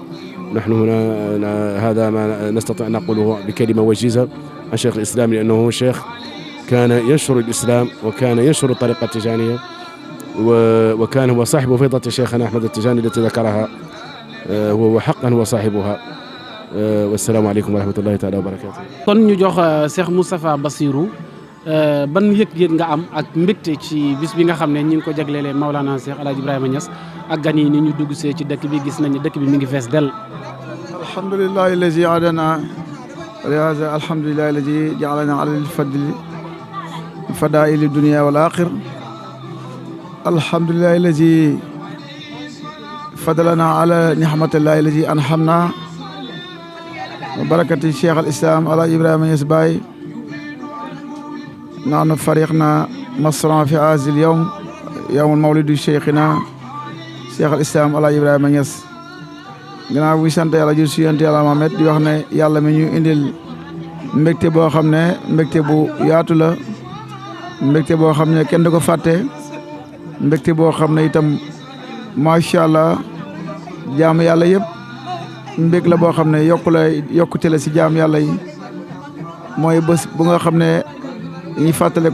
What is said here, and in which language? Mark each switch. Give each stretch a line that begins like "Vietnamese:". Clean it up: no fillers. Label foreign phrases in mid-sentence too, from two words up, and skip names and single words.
Arabic: نحن هنا هذا ما نستطيع أن نقوله بكلمة وجيزة عن شيخ الإسلام لأنه شيخ كان ينشر الإسلام وكان ينشر الطريقة التجانية وكان هو صاحب فيضة شيخنا أحمد التجاني التي ذكرها هو حقا هو صاحبها. والسلام عليكم ورحمة الله تعالى وبركاته.
Wolof: kon ñu jox Cheikh Moustapha Bassirou ban yëg-yëg nga am ak mbégte ci bis bi nga xam ne ñi ngi ko jaglelee Maulana Cheikh El Hadj Ibrahima Niass ak gan yi ni ñu dugg see ci dëkk bi gis nañu dëkk bi mi ngi fees dell.
Arabic: الحمد لله الذي أدانا لهذا الحمد لله الذي جعلنا على الفضل فضائل الدنيا والآخرة الحمد لله الذي فضلنا على نعمة الله الذي أنعمنا وبركة شيخ الإسلام El Hadj Ibrahima Niass Baye. نحن فريقنا مصر في هذا اليوم يوم مولد شيخنا شيخ الإسلام El Hadj Ibrahima Niass.
Wolof: gannaaw bi sant yàlla jur si yonent yàlla Muhammad di wax ne yàlla mi ñu indil mbégte boo xam ne mbégte bu yaatu la mbégte boo xam ne kenn du ko fàtte mbégte boo xam ne itam
Arabic: ما شاء الله
Wolof: jaamu yàlla yëpp mbég la boo xam ne yokkute la si jaamu yàlla yi mooy bés bu nga xam ne ñuy fàttale